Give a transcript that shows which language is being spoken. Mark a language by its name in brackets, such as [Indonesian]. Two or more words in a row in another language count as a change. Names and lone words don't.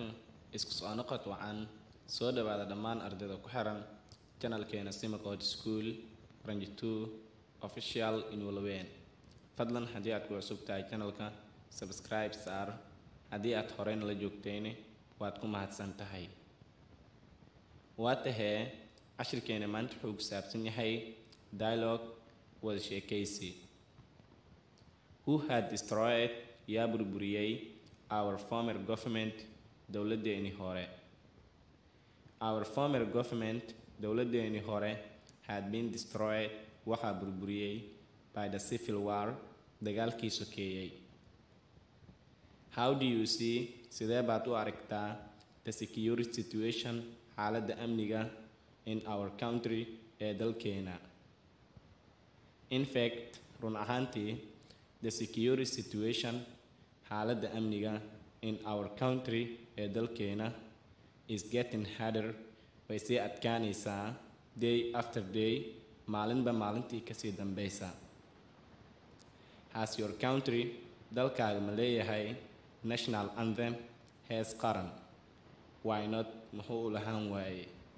[Somali] isku soo noqod wacan soo dhawaada dhammaan ardayda ku xiran channelkeena Sima Code School Range 2 official in walween. fadlan haddii aad ku cusub tahay channelka subscribe saar, haddii aad horeyna la joogtayni waad ku mahadsan tahay. waa tahee cashirkeena maanta wuxuu ku saabsan yahay dialogue wada sheekaysi. [English] Who had destroyed [Somali] yaa burburiyay [English] our former government [Somali] dowladeeni hore. [English] Our former government [Somali] dowladeeni hore [English] had been destroyed [Somali] waxaa burburiyay [English] by the civil war [Somali] dagaalkii sokeeyay. [English] How do you see [Somali] sidee baad u aragtaa [English] the security situation [Somali] xaaladda amniga [English] in our country [Somali] ee dalkeena. [English] In fact [Somali] run ahaantii [English] the security situation [Somali] xaaladda amniga [English] in our country [Somali] ee dalkeena [English] is getting harder, [Somali] way sii adkaanaysaa [English] day after day, [Somali] maalinba maalintii kasii dambeysa. [English] Has your country [Somali] dalkaaga ma leeyahay [English] national anthem [Somali] hees qaran? [English] Why not [Somali] muxuu u lahaan waaye?